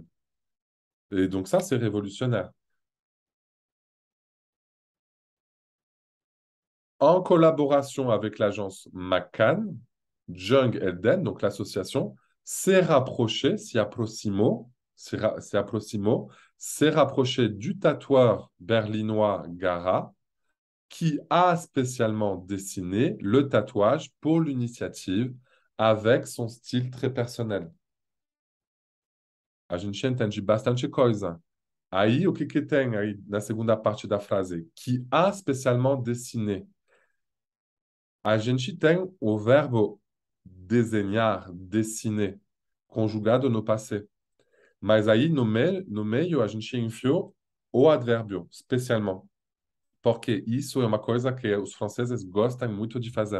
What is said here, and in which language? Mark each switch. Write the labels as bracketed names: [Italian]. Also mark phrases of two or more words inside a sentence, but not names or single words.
[French] Et donc ça, c'est révolutionnaire. En collaboration avec l'agence McCann, Jung Elden, donc l'association, s'est rapproché, s'est rapproché du tatoueur berlinois Gara, qui a spécialement dessiné le tatouage pour l'initiative avec son style très personnel. [Portuguese] A gente entende bastante coisa. Aí, o que tem aí na segunda parte da frase? [French] Qui a spécialement dessiné. [Portuguese] A gente tem o verbo desenhar, dessiner, conjugado no passé. Mas aí, no meio, a gente enfiou o advérbio, especialmente. Porque isso é uma coisa que os franceses gostam muito de fazer.